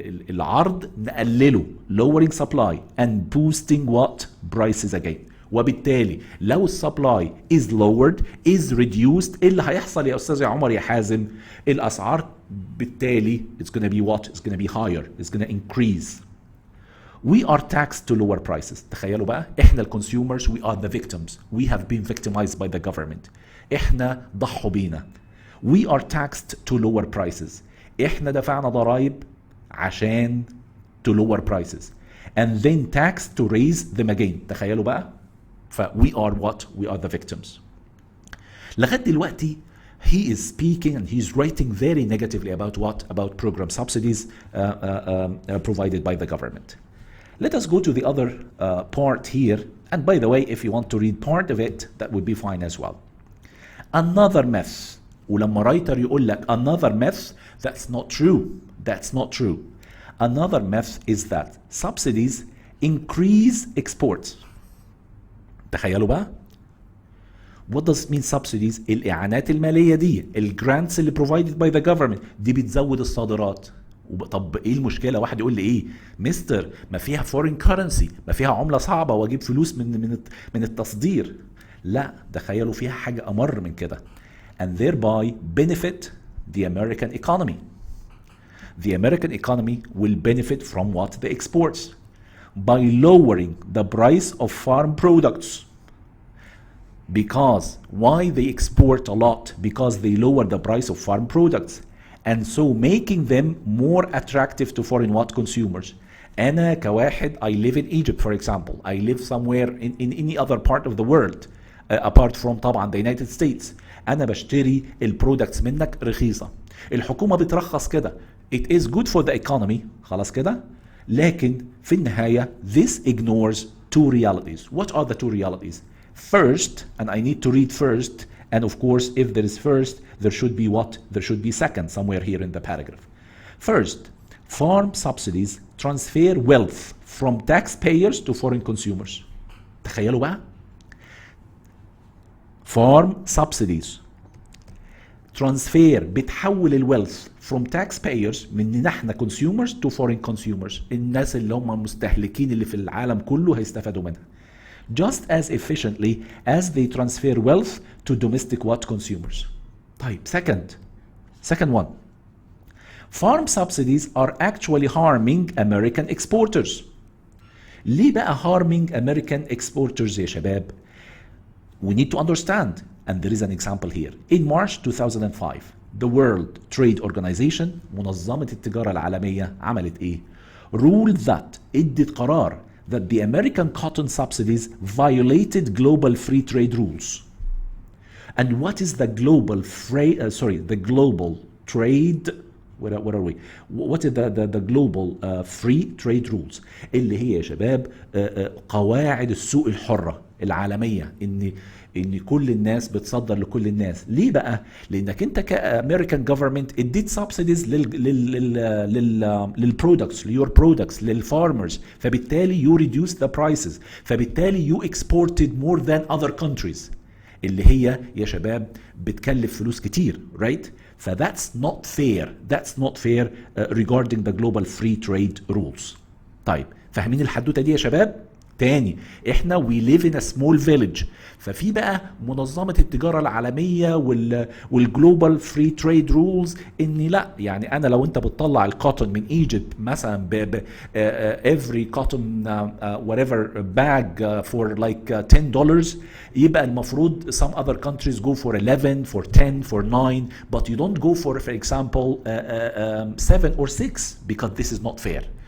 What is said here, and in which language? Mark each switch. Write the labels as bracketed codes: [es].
[ar] العرض نقلله, [en] lowering supply and boosting what? prices again. [ar] وبالتالي لو السبلاي [en] is lowered is reduced, [ar] ايه اللي هيحصل يا استاذ يا عمر يا حازم؟ الاسعار بالتالي [en] it's gonna be what? It's gonna be higher, it's gonna increase. We are taxed to lower prices. [ar] تخيلوا بقى, احنا الكونسيومرز [en] we are the victims. We have been victimized by the government. [ar] احنا ضحوا بينا. [en] We are taxed to lower prices. [ar] احنا دفعنا ضرائب عشان [en] to lower prices and then taxed to raise them again. [ar] تخيلوا بقى, ف [en] we are what? We are the victims. [ar] لغاية دلوقتي [en] he is speaking and he's writing very negatively about what? About program subsidies provided by the government. Let us go to the other part here, and by the way, if you want to read part of it, that would be fine as well. Another myth. [ar] ولما رايتر يقول لك [en] another myth, that's not true. That's not true. Another myth is that subsidies increase exports. [ar] تخيلوا بقى. [en] What does it mean subsidies? [ar] الإعانات المالية دي, الجرانتس اللي [en] provided by the government [ar] دي بتزود الصادرات. طب ايه المشكلة؟ واحد يقول لي ايه؟ مستر ما فيها [en] foreign currency, [ar] ما فيها عملة صعبة واجيب فلوس من التصدير. لا, تخيلوا فيها حاجة أمر من كده. [en] And thereby benefit the American economy. The American economy will benefit from what? The exports. By lowering the price of farm products. Because why they export a lot? Because they lower the price of farm products. And so making them more attractive to foreign what? Consumers. [ar] أنا كواحد, [en] I live in Egypt for example. I live somewhere in any other part of the world. apart from طبعا the United States. [ar] أنا بشتري البرودكتس منك رخيصة. الحكومة بترخص كده. [en] It is good for the economy. [ar] خلاص كده. لكن في النهاية [en] this ignores two realities. What are the two realities? First, and I need to read first, and of course if there is first, there should be what? There should be second somewhere here in the paragraph. First, farm subsidies transfer wealth from taxpayers to foreign consumers. [ar] تخيلوا بقى. [en] farm subsidies transfer [ar] بتحول الويلث [en] from taxpayers [ar] من احنا [en] consumers to foreign consumers. [ar] الناس اللي هم مستهلكين اللي في العالم كله هيستفادوا منها. [en] Just as efficiently as they transfer wealth to domestic what? Consumers. طيب, second one. Farm subsidies are actually harming American exporters. [ar] ليه بقى [en] harming American exporters يا شباب؟ We need to understand, and there is an example here. In March 2005, the World Trade Organization, [ar] منظمة التجارة العالمية, عملت إيه؟ [en] Ruled that, [ar] ادت قرار [en] that the American cotton subsidies violated global free trade rules. And what is the global the global trade, what are we? What is the global free trade rules [ar] اللي هي يا شباب قواعد السوق الحرة العالمية، ان كل الناس بتصدر لكل الناس. ليه بقى؟ لانك انت كامريكان جفرمنت اديت سبسيديز للبرودكتس، ليور برودكتس، للفارمرز، فبالتالي [en] you reduce the prices, [ar] فبالتالي [en] you exported more than other countries [ar] اللي هي يا شباب بتكلف فلوس كتير، right؟ ف [en] that's not fair regarding the global free trade rules. [ar] طيب فاهمين الحدوته دي يا شباب؟ تاني احنا [en] we live in a small village، [ar] ففي بقى منظمة التجارة العالمية والجلوبال فري تريد رولز، ان لا يعني انا لو انت بتطلع الكوتون من ايجيبت مثلا ب [en] every cotton whatever bag for like $10، [ar] يبقى المفروض [en] some other countries go for 11 for 10 for 9 but you don't go for example 7 or 6 because this is not fair.